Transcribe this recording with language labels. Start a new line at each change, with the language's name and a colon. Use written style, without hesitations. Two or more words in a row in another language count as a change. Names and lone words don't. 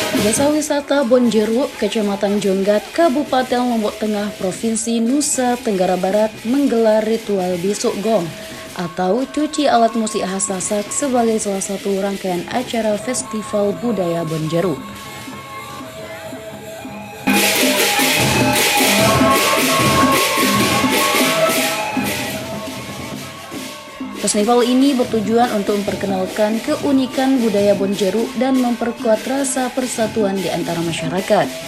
Indonesian: Desa Wisata Bonjeruk, Kecamatan Jonggat, Kabupaten Lombok Tengah, Provinsi Nusa Tenggara Barat menggelar ritual besok gong atau cuci alat musik khas Sasak sebagai salah satu rangkaian acara Festival Budaya Bonjeruk. Festival ini bertujuan untuk memperkenalkan keunikan budaya Bonjeruk dan memperkuat rasa persatuan di antara masyarakat.